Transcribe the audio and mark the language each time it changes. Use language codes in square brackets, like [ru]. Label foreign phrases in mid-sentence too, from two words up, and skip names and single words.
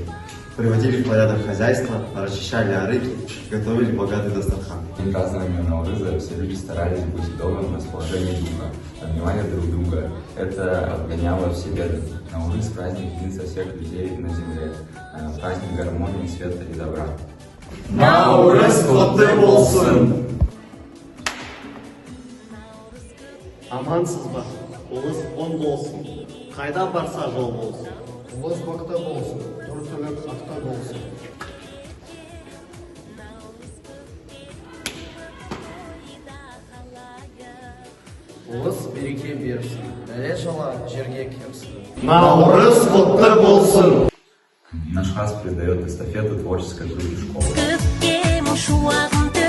[ru] Приводили в порядок хозяйство, расчищали арыки, готовили богатый дастархан. В день празднования Наурыза все люди старались быть в добром расположении духа, обнимали друг друга. Это отгоняло все беды. Наурыз – праздник единства всех людей на земле, праздник гармонии, света и добра. [kk] Наурыз құтты болсын! Амансыз ба, ұлыс оң болсын, қайда барса жол болсын. Ұлыс бақта болсын, дұрыс ақта болсын. Ұлыс береке берсін, бәле жала жерге кепсін. Наурыз құтты болсын! [ru] Наш класс передает эстафету творческой группе школы.